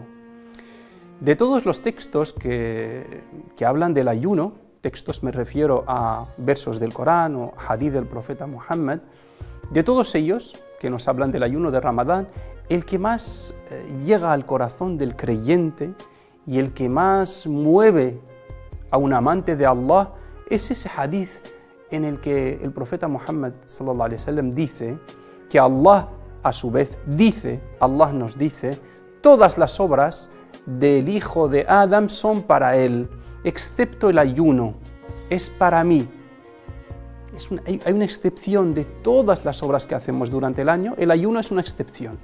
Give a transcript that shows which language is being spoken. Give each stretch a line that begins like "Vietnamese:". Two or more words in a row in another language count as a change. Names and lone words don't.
Spanish: De todos los textos que hablan del ayuno, textos me refiero a versos del Corán o hadith del profeta Muhammad, de todos ellos que nos hablan del ayuno de Ramadán, el que más llega al corazón del creyente y el que más mueve a un amante de Allah es ese hadith en el que el profeta Muhammad
Arabic: صلى الله عليه وسلم
Spanish: dice que Allah a su vez dice, Allah nos dice, todas las obras del hijo de Adam son para él, excepto el ayuno, es para mí. Hay una excepción de todas las obras que hacemos durante el año, el ayuno es una excepción.